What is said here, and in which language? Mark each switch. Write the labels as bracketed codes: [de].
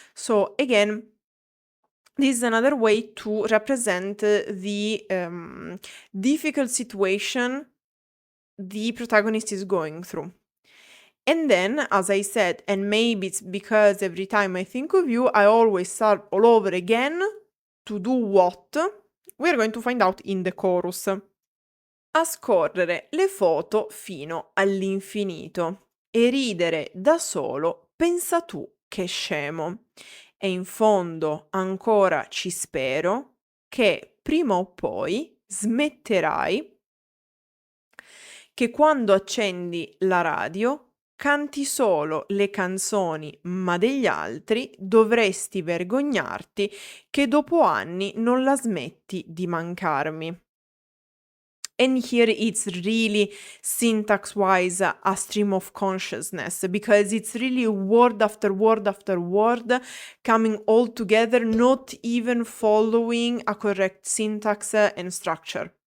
[en] So again, this is another way to represent the difficult situation the protagonist is going through. And then, as I said, and maybe it's because every time I think of you, I always start all over again. To do what? We're going to find out in the chorus. [it] A scorrere le foto fino all'infinito e ridere da solo, pensa tu che scemo. E in fondo ancora ci spero che prima o poi smetterai, che quando accendi la radio canti solo le canzoni ma degli altri, dovresti vergognarti che dopo anni non la smetti di mancarmi. [en] And here it's really syntax-wise a stream of consciousness, because it's really word after word after word coming all together, not even following a correct syntax and structure.